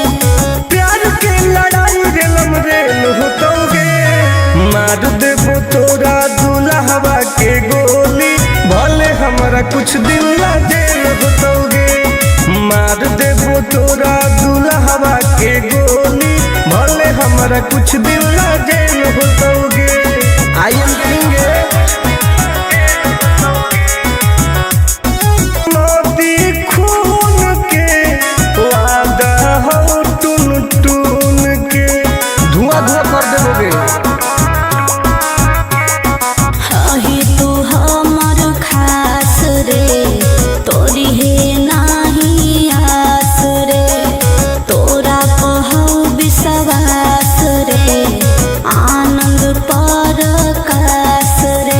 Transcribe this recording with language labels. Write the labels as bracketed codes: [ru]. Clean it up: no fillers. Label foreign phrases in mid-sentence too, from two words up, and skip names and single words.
[bho] प्यार के लड़ाई रेलम रेल होतोगे मार देबो तोरा दुल्हवा के गोली भले हमारा कुछ दिन ला जेल होतोगे मार देबो तोरा दुल्हवा के गोली भले हमारा कुछ दिन ला जेल होतोगे [en] I am king [bho] मोती खून के वादा हो टून टून के धुआं धुआं कर देबोगे ही तू हमर खास रे तोरी है नाही आस रे तोरा कहू विश्वास रे आनंद परकाश रे